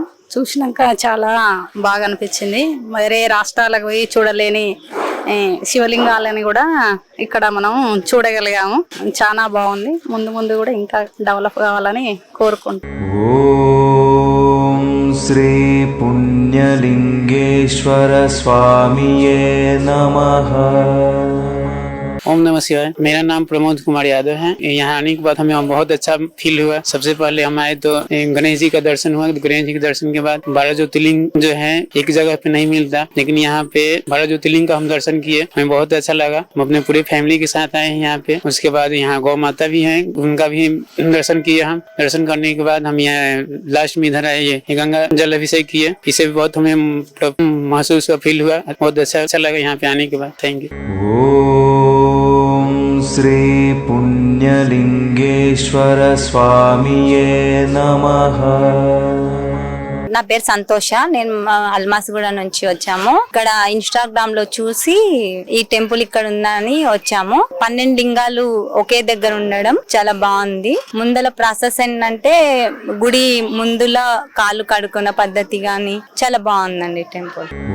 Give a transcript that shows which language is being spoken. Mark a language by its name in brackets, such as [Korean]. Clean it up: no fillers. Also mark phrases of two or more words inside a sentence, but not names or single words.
[Telugu] చూసినాక చాలా బాగా అనిపించింది. వేరే రాష్ట్రాలకు పోయి చూడలేని శివలింగాలని కూడా ఇక్కడ మనం చూడగలిగాము. చాలా బాగుంది. ముందు ముందు కూడా ఇంకా డెవలప్ కావాలని కోరుకుంటున్నాం. [Sanskrit] ఓం శ్రీ पुण्यलिंगेश्वर स्वामिये नमः। ओम नमः शिवाय। [Hindi] मेरा नाम प्रमोद कुमार यादव है। यहाँ आने के बाद हमें बहुत अच्छा फील हुआ। सबसे पहले हम आए तो गणेश जी का दर्शन हुआ। गणेश जी के दर्शन के बाद 12 ज्योतिर्लिंग जो है एक जगह पे नहीं मिलता, लेकिन यहाँ पे 12 ज्योतिर्लिंग का हम दर्शन किए। हमें बहुत अच्छा लगा। हम अपने पूरे फैमिली के साथ आए हैं यहाँ पे। उसके बाद यहाँ गौ माता भी है, उनका भी दर्शन किए। हम दर्शन करने के बाद हम यहाँ लास्ट में इधर आए, ये गंगा जल अभिषेक किए। इससे भी बहुत हमें महसूस फील हुआ। बहुत अच्छा लगा यहाँ पे आने के बाद। [English] Thank you. [Sanskrit] ओम श्री पुण्यलिंगेश्वर स्वामिये नमः। [Telugu] నా పేరు సంతోష. నేను అల్మాస్గూడ నుంచి వచ్చాము. ఇక్కడ ఇన్స్టాగ్రామ్ లో చూసి ఈ టెంపుల్ ఇక్కడ ఉందని వచ్చాము. 12 లింగాలు ఒకే దగ్గర ఉండడం చాలా బాగుంది. ముందల ప్రాసెస్ ఏంటంటే గుడి ముందుల కాళ్ళు కడుక్కున్న పద్ధతి గాని చాలా బాగుందండి టెంపుల్.